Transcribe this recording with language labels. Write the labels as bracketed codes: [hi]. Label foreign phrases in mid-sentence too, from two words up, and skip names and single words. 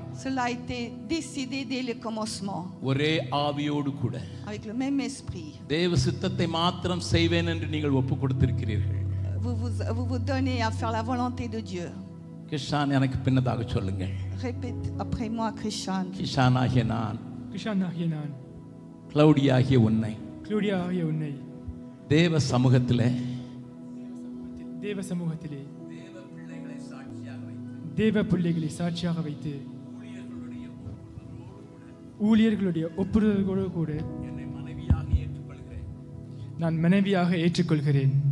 [fr] Cela a été décidé dès le commencement, [ta] ஒரே ஆவியோடு கூட [fr] avec le même esprit. [ta] தேவ சித்தத்தை மாத்திரம் செய்வேன் என்று நீங்கள் ஒப்பு கொடுத்திருக்கிறீர்கள். [fr] Vous donnez à faire la volonté de Dieu. [ta] கிஷான் எனக்கு பின்னதாக சொல்லுங்கள். [fr] Répète après moi, Christian. [ta] கிஷான் ஆகிய நான், கிருஷ்ணன் ஆகிய நான், கிளௌடியா ஆகிய உன்னை க்ளோடியா ஆகிய உன்னை தேவ சமூகத்திலே தேவ சமூகத்திலே தேவ பிள்ளைகளை சாட்சியாக வைத்து ஊழியர்களுடைய ஒப்புதல்களோடு கூட நான் மனைவியாக ஏற்றுக்கொள்கிறேன்.